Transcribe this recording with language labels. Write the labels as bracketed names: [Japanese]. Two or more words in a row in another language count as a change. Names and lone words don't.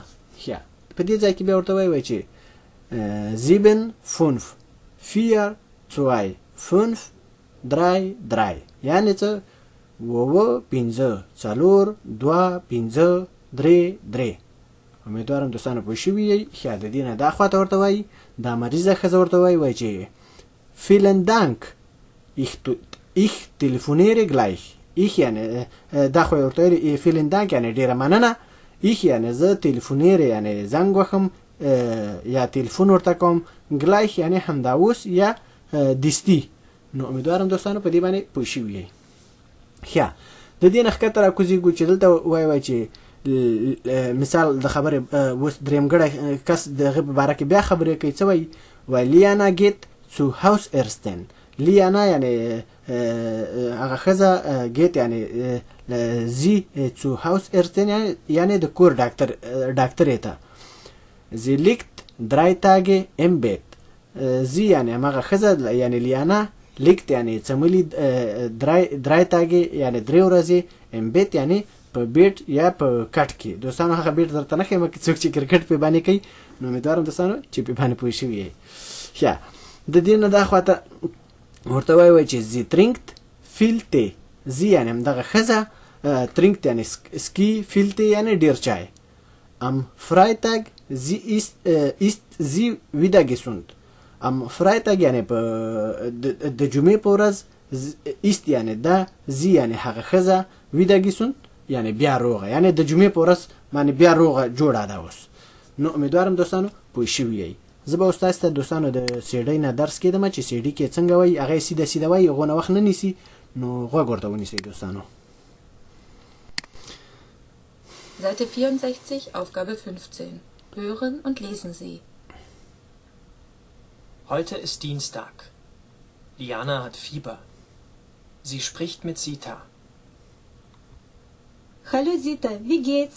[Pashto] ښه په دې ځای کې بیا ورته وایي چې 7 5 4 2 5 3 3 یعنی څه، 9 5 4 2 5 3 3. امیدوارم دوستانو پوه شوي یئ. ښه د دې نه دا خواته ورته وایي، دا مریضه ښځه ورته وایي چې [German] vielen Dank ich telefoniere gleich. [Pashto] ich یعنی دا خو ورته ویلي [German] vielen Dank [Pashto] یعنی ډېره مننه. ich یعنی زه تلیفونیره یعنی زنګ وهم یا تلیفون ورته کوم. gleich یعنی همدا اوس یا دستی. نو امیدوارم دوستانو په دې باندې پوه شوي یئ. ښه د دې نه ښکته راکوزېږو چې دلته وایي چې مثال د خبرې اوس درېمګړی کس د هغه په باره کې بیا خبرې کوي. څه وایي؟ وایي لیانا [German] geht zu Hausärztin. [Pashto] لیانا یعنی هغه ښځه geht یعنی [German] sie zu Hausärztin [Pashto] یعنی د کور ډاکټرې ته. [German] sie liegt 3 Tage im Bett. [Pashto] sie یعنی هغه ښځه یعنی لیانا liegt یعنی څملي [German] 3 Tage [Pashto] یعنی 3 ورځې [German] im Bett [Pashto] یعنی په بیټ یا په کټ کې. دوستانو هغه بیټ درته نه ښیم که څوک چې کرکټ پې باندې کوي نو امیدوارم دوستانو چې پې باندې پوه شوي یئ. ښه د دې نه دا خواته ورته وایي چې [German] sie trinkt viel Tee. [Pashto] sie یعنی همدغه ښځه trinkt یعنی سکي [German] viel Tee [Pashto] یعنی ډېر چای. [German] am Freitag ist sie wieder gesund. am Freitag [Pashto] یعنی په د جمعې په ورځ ist یعنی دا sie یعنی هغه ښځه [German] wieder gesund [Pashto] یعنی بیا روغه یعنی د جمعې په ورځ باندې بیا روغه جوړه ده اوس. نو امیدوارم دوستانو پوه شوي یئ. زه به اوس تاسو ته دوستانو د سیډۍ نه درس کېدم چې سیډۍ کې څنګه وایي هغه یې سیده سیده وایي هغونه وخت نه نیسي. نو غوږ ورته ونیسئ دوستانو. [German] Seite 64, Aufgabe 15. Hören und lesen Sie. Heute ist Dienstag. Liana hat Fieber. Sie spricht mit Sita. Hallo Sita, wie geht's?